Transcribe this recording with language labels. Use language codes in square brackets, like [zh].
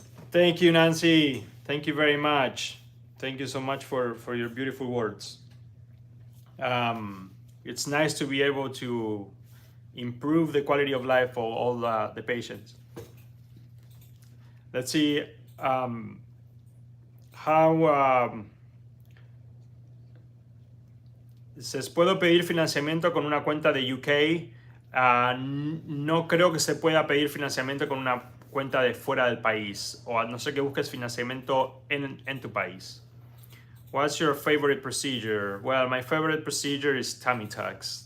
[en] Thank you, Nancy. Thank you very much. Thank you so much for your beautiful words. It's nice to be able to improve the quality of life for all the patients. Let's see how [es] ¿se puedo pedir financiamiento con una cuenta de UK? No creo que se pueda pedir financiamiento con una cuenta de fuera del país, o a no ser que busques financiamiento en tu país. [en] What's your favorite procedure? Well, my favorite procedure is tummy tucks.